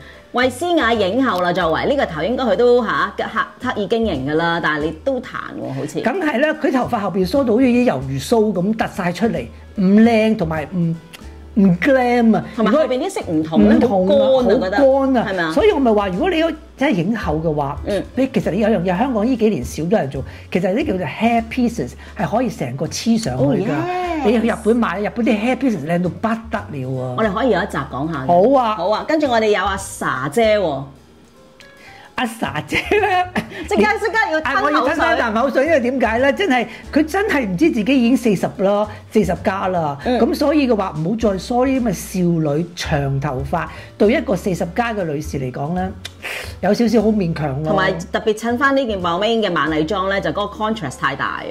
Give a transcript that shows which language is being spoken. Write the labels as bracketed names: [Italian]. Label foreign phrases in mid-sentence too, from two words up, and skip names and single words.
[Cantonese] 衛詩雅影后啦，作為呢個頭應該佢都刻意經營㗎啦，但係你都彈喎，好似。梗係啦，佢頭髮後邊梳到好似啲魷魚鬚咁突晒出嚟，唔靚同埋唔 glam 啊，同埋後邊啲色唔同咧，好乾啊，覺得乾啊，係咪啊？所以我咪話，如果你真係影后嘅話，其實你有樣嘢香港呢幾年少咗人做，其實呢叫做 [English] hair pieces [Cantonese] 係可以成個黐上去㗎。你去日本買日本啲 [English] hair pieces [Cantonese] 靚到不得了啊！我哋可以有一集講下。好啊，好啊，跟住我哋有阿 Sa 姐喎。阿 Sa 姐咧，即刻要吞口水。我要吞翻啖口水，因為點解咧？佢真係唔知自己已經40啦，40加啦。咁所以嘅話，唔好再梳呢啲咁嘅少女長頭髮，對一個40加嘅女士嚟講咧，有少少好勉強咯。同埋特別襯翻呢件 Balmain 嘅晚禮裝咧，就嗰個 contrast 太大啊！